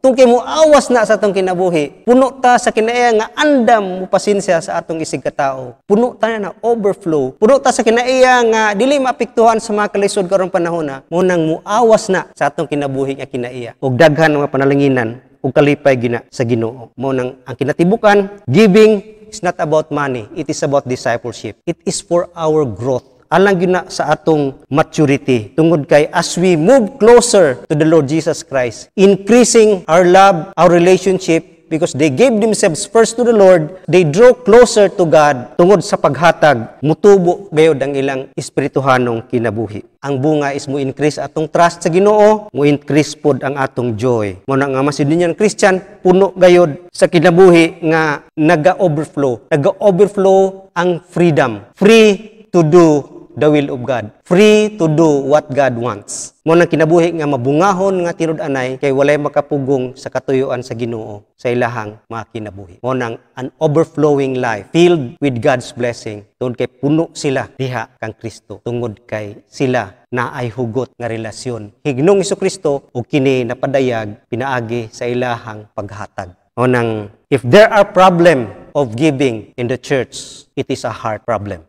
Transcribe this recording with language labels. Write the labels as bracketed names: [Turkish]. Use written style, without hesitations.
[Cebuano] Tungkay mo awas na sa atong kinabuhi. Puno ta sa kinaiya nga andam mo pasensya sa atong isig katao. Puno ta na overflow. Puno ta sa kinaiya nga dili maapektuhan sa mga kalisod karong panahon mo nang muawas na sa atong kinabuhi nga kinaiya. Ug daghan nga panalanginan ug kalipay gina sa Ginoo. Mo nang ang kinatibukan, [English] giving is not about money. It is about discipleship. It is for our growth. [Cebuano] Alang yun na sa atong maturity. Tungod kay [English] as we move closer to the Lord Jesus Christ, increasing our love, our relationship, because they gave themselves first to the Lord, they draw closer to God [Cebuano] tungod sa paghatag, mutubo gayod ang ilang espirituhanong kinabuhi. Ang bunga is mo increase atong trust sa Ginoo, mo increase pod ang atong joy. Mo na nga masidinyan Christian, puno gayod sa kinabuhi nga naga-overflow. Naga-overflow ang freedom. [English] Free to do the will of God. Free to do what God wants. [Cebuano] Mo nang kinabuhi nga mabungahon nga tinud-anay kay walay makapugong sa katuyuan sa Ginoo sa ilahang mga kinabuhi. Mo nang [English] an overflowing life filled with God's blessing. [Cebuano] Tungod kay puno sila diha kang Kristo. Tungod kay sila naay hugot nga relasyon hignong Hesukristo ug kini napadayag pinaagi sa ilahang paghatag. Mo nang [English] if there are problem of giving in the church, it is a heart problem.